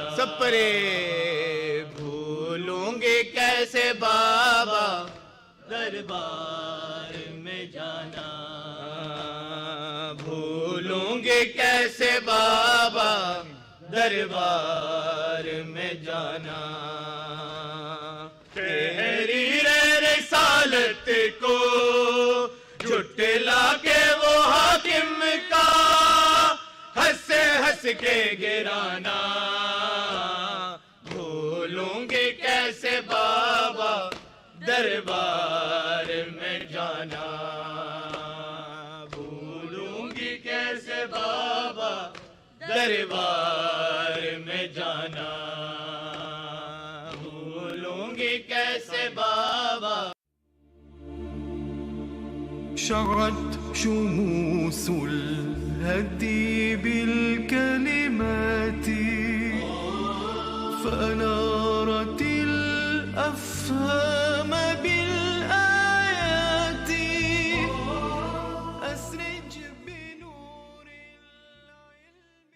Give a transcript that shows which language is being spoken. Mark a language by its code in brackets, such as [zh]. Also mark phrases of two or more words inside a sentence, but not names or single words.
[ur] سب پرے بھولوں گی کیسے بابا دربار میں جانا، بھولوں گے کیسے بابا دربار میں جانا، تحریر رسالت کو جھٹلا کے وہ حاکم کا ہنس ہنس کے گرانا، بھولوں گی کیسے بابا دربار میں جانا، بھولوں گی کیسے بابا دربار میں جانا، بھولوں گی کیسے بابا. [ar] شعت شموس الهدي بالكلمات فأنارت الأفهام بالآيات أسرج بنور العلم.